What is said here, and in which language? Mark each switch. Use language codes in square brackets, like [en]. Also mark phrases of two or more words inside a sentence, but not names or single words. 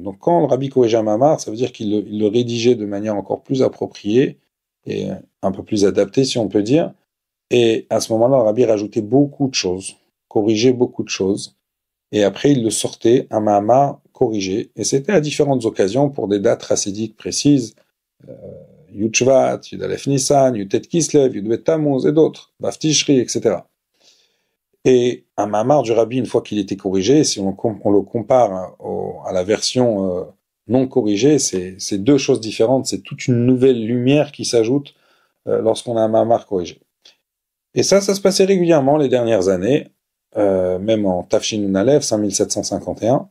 [fr] Donc quand le rabbi corrigeait un mamar, ça veut dire qu'il le rédigeait de manière encore plus appropriée et un peu plus adaptée, si on peut dire. Et à ce moment-là, le rabbi rajoutait beaucoup de choses, corrigeait beaucoup de choses. Et après, il le sortait, un mamar corrigé. Et c'était à différentes occasions pour des dates chassidiques précises. Yud Shvat, Yud Aleph Nissan, Yud Tet Kislev, Yud Bet Tammuz et d'autres, Vav Tishri, etc. Et un mamar du rabbi, une fois qu'il était corrigé, si on le compare à la version non corrigée, c'est deux choses différentes, c'est toute une nouvelle lumière qui s'ajoute lorsqu'on a un mamar corrigé. Et ça se passait régulièrement les dernières années, même en [he] תשנ"א, [fr] 5751.